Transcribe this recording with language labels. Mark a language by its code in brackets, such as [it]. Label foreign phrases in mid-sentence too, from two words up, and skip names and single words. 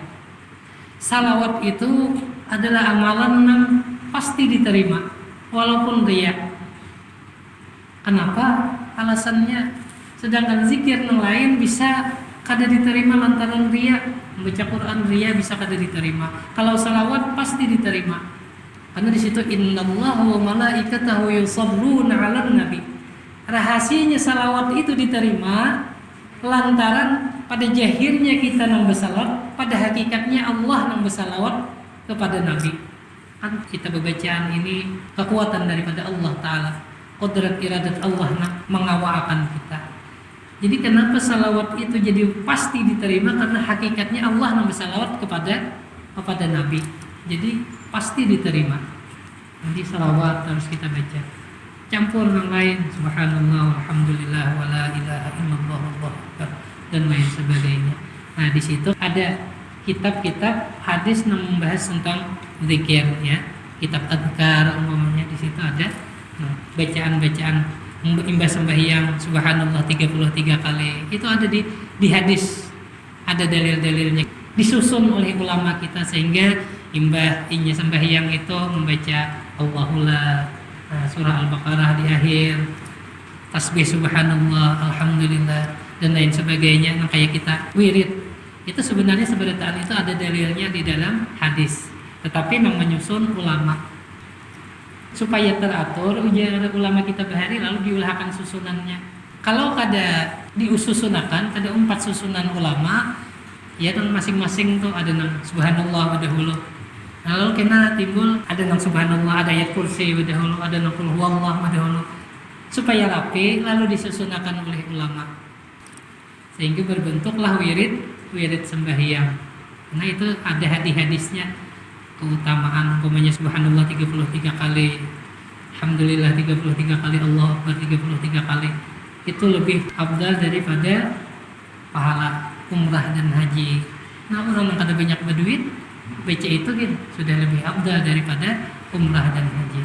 [id] Salawat itu adalah amalan yang pasti diterima walaupun riya. Kenapa? Alasannya sedangkan zikir yang lain bisa kada diterima lantaran riya. Membaca Quran riya bisa kada diterima. Kalau salawat pasti diterima. [ar] Karena di situ إن الله وملائكته يصلون على النبي. [id] Rahasianya salawat itu diterima lantaran pada jahirnya kita nang bersalawat, pada hakikatnya Allah nang bersalawat kepada Nabi. Kan kita bacaan ini kekuatan daripada Allah Ta'ala, qudrat iradat Allah nang mengawakan kita. Jadi kenapa salawat itu jadi pasti diterima? Karena hakikatnya Allah nang bersalawat kepada Nabi. Jadi pasti diterima. Jadi salawat harus kita baca. Campur yang lain, [ar] سبحان الله، الحمد لله، ولا إله إلا الله، والله أكبر, [id] dan lain sebagainya. Nah, di situ ada kitab-kitab hadis yang membahas tentang zikir, ya. Kitab Adhkar umumnya di situ ada bacaan-bacaan imbas sembahyang subhanallah 33 kali. Itu ada di hadis. Ada dalil-dalilnya. Disusun oleh ulama kita sehingga imbah sembahyang itu membaca Allahullah, surah Al-Baqarah di akhir, tasbih [ar] سبحان الله، الحمد لله, [id] dan lain sebagainya. Nah, kayak kita wirid itu sebenarnya seberataan itu ada dalilnya di dalam hadis, tetapi yang menyusun ulama supaya teratur ujar ulama kita bahari lalu diulahkan susunannya. Kalau kada diususunakan, ada 4 susunan ulama ya, dan masing-masing tuh ada nang subhanallah dahulu. Lalu kena timbul ada nang subhanallah, ada ayat kursi dahulu, ada nang [ar] قل هو الله [id] dahulu, supaya rapi lalu disusunakan oleh ulama sehingga berbentuklah wirid sembahyang. Nah, itu ada hadis-hadisnya keutamaan, umpamanya subhanallah 33 kali, alhamdulillah 33 kali, [ar] الله أكبر [id] 33 kali. Itu lebih afdal daripada pahala umrah dan haji. Nah, orang yang kada banyak berduit baca itu gitu, sudah lebih afdal daripada umrah dan haji.